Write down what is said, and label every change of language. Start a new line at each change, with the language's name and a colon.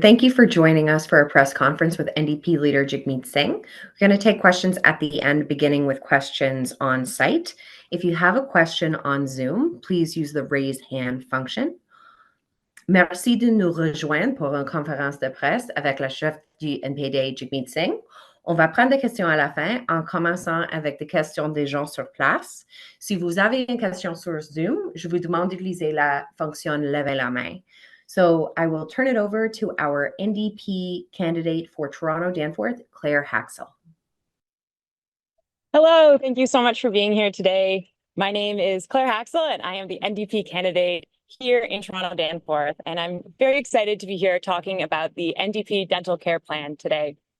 English: Thank you for joining us for a press conference with NDP Leader Jagmeet Singh. We're going to take questions at the end, beginning with questions on site. If you have a question on Zoom, please use the raise hand function.
French: Merci de nous rejoindre pour une conférence de presse avec le chef du NPD, Jagmeet Singh. On va prendre des questions à la fin, en commençant avec des questions des gens sur place. Si vous avez une question sur Zoom, je vous demande d'utiliser la fonction lever la main.
English: So I will turn it over to our NDP candidate for Toronto-Danforth, Clare Hacksel. Hello, thank you so much for being here today. My name is Clare Hacksel, and I am the NDP candidate here in Toronto-Danforth, and I'm very excited to be here talking about the NDP dental care plan today.